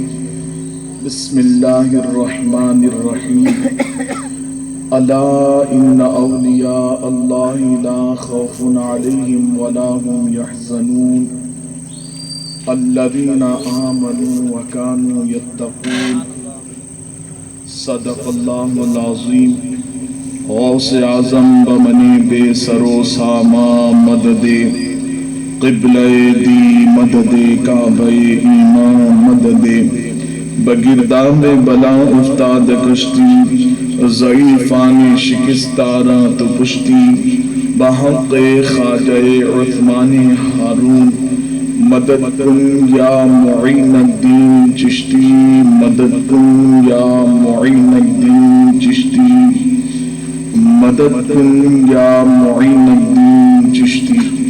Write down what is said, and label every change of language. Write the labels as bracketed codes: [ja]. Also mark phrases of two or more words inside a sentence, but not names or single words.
[ar] بسم اللہ الرحمن الرحیم. الا ان اولیاء اللہ لا خوف علیہم ولا هم يحزنون الذین آمنوا وكانوا يتقون. صدق اللہ العظیم. [fa] غوث اعظم بمنی بے سرو ساما مدد قبلہ دی مدد کعبہ ایمان مدد بگرداب بلا افتاد کشتی ضعیفان شکستارا تو پشتی بحق خواجہ عثمان ہارون مدد کن یا معین الدین چشتی مدد کن یا معین الدین چشتی مدد کن یا معین الدین چشتی.